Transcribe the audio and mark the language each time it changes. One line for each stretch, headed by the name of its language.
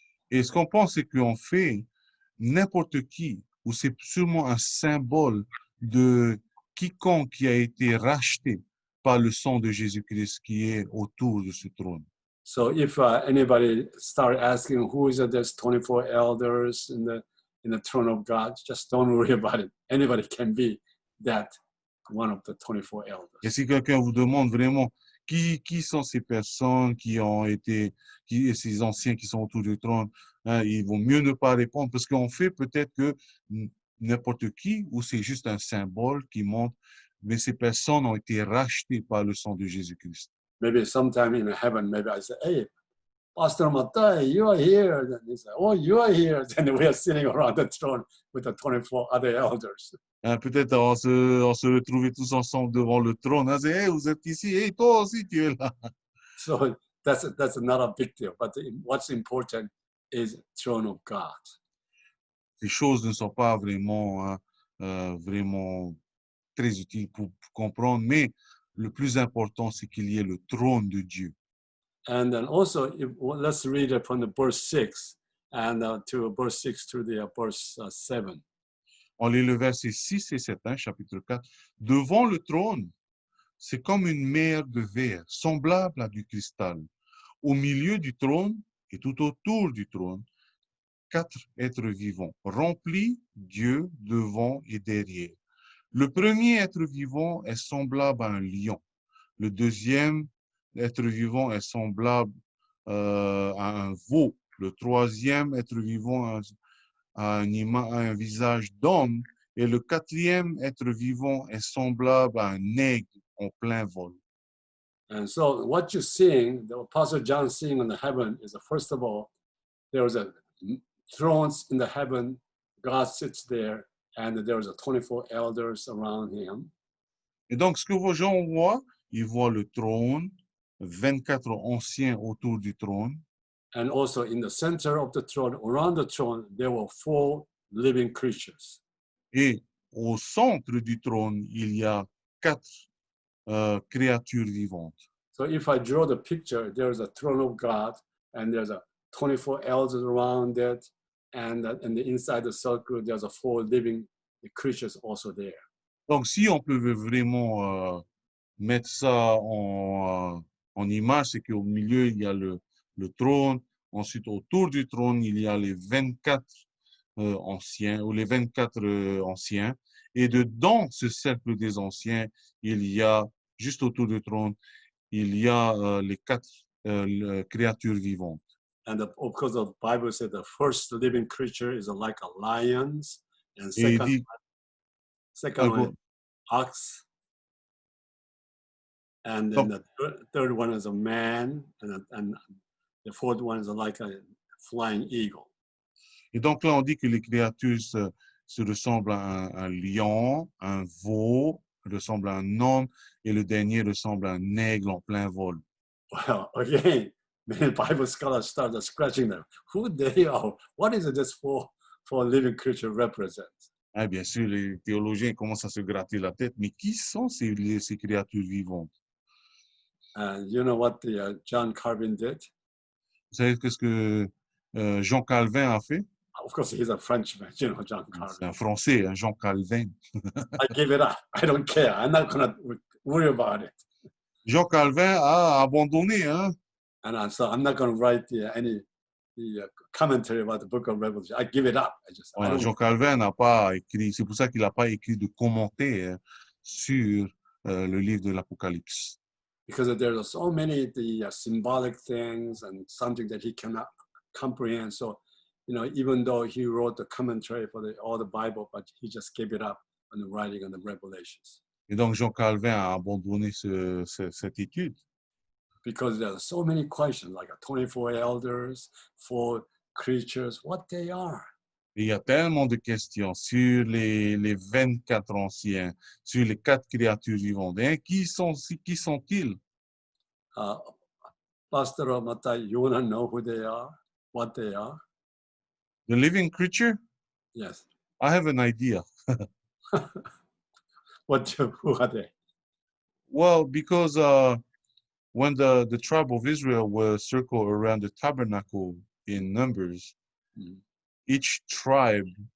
French: Et ce qu'on pense, c'est qu'en fait, n'importe qui ou c'est seulement un symbole de quiconque qui a été racheté par le sang de Jésus-Christ qui est autour de ce trône?
English: So if anybody start asking who is this 24 elders in the throne of God, just don't worry about it. Anybody can be that one of the 24
French: Et
English: elders.
French: si quelqu'un vous demande vraiment qui sont ces personnes qui ont été, ces anciens qui sont autour du trône, hein, il vaut mieux ne pas répondre parce qu'on fait peut-être que n'importe qui ou c'est juste un symbole qui montre, mais ces personnes ont été rachetées par le sang de Jésus-Christ.
English: Maybe sometime in heaven, maybe I say, hey, Pastor Matai, you are here. And he said, oh, you are here. Then we are sitting around the throne with the 24 other elders.
French: Hein, peut-être on se retrouvait tous ensemble devant le trône. Hein, c'est, hey, vous êtes ici, hey, toi aussi tu es là.
English: So that's not a big deal. But what's important is throne of God.
French: Ces choses ne sont pas vraiment, hein, vraiment très utiles pour comprendre, mais le plus important, c'est qu'il y ait le trône de Dieu.
English: And then also, let's read it from the verse 6 and to verse 6 to the verse 7.
French: On lit le verset 6 et 7, hein, chapitre 4. Devant le trône, c'est comme une mer de verre, semblable à du cristal. Au milieu du trône et tout autour du trône, 4 êtres vivants, remplis Dieu devant et derrière. Le premier être vivant est semblable à un lion. Le deuxième être vivant est semblable à un veau. Le troisième être vivant a un visage d'homme. Et le quatrième être vivant est semblable à un aigle en plein vol.
English: And so what you're seeing, the Apostle John seeing in the heaven is, first of all, there's a thrones in the heaven, God sits there, and there's a 24 elders around him.
French: Et donc, ce que vos gens voient, ils voient le trône, 24 anciens autour du trône.
English: And also in the center of the throne, around the throne, there were 4 living creatures.
French: Et au centre du trône, il y a 4 créatures vivantes.
English: So if I draw the picture, there's a throne of God, and there's a 24 elders around it, and the inside the circle, there's a 4 living creatures also there.
French: Donc, si on peut vraiment mettre ça en image, c'est qu'au milieu, il y a le trône. Ensuite, autour du trône, il y a les 24 anciens, ou les 24 anciens. Et dedans ce cercle des anciens, il y a, juste autour du trône, il y a les 4 créatures vivantes.
English: And because the Bible said the first living creature is like a lion, and
French: Et il dit,
English: second one is ox, and then the third one is a man, and the fourth one is like a flying eagle.
French: Et donc là, on dit que les créatures se ressemblent à un lion, un veau, ressemblent à un homme, et le dernier ressemble à un aigle en plein vol.
English: Well, again, many Bible scholars started scratching them. Who they are? What is this for living creature represents?
French: Ah, bien sûr, les théologiens commencent à se gratter la tête, mais qui sont ces créatures vivantes?
English: And you know what John Calvin did?
French: Vous savez ce que Jean Calvin a fait?
English: Of course, he's a Frenchman, you know, John
French: C'est
English: Calvin.
French: un Français, hein, Jean Calvin.
English: I give it up. I don't care. I'm not going to worry about it.
French: Jean Calvin a abandonné, hein?
English: And so I'm not going to write any commentary about the book of Revelation. I give it up.
French: Voilà, Jean Calvin n'a pas écrit, c'est pour ça qu'il n'a pas écrit de commentaires sur le livre de l'Apocalypse.
English: Because there are so many symbolic things and something that he cannot comprehend. So, you know, even though he wrote the commentary for all the Bible, but he just gave it up on the writing on the Revelations.
French: Et donc Jean Calvin a abandonné cette étude.
English: Because there are so many questions, like 24 elders, 4 creatures, what they are.
French: Et il y a tellement de questions sur les 24 anciens, sur les 4 créatures vivantes. Hein? Qui sont-ils?
English: Pastor Matai, you want to know who they are, what they are? The living creature? Yes. I have an idea. Who are they? Well, because when the tribe of Israel was circled around the tabernacle in Numbers, each tribe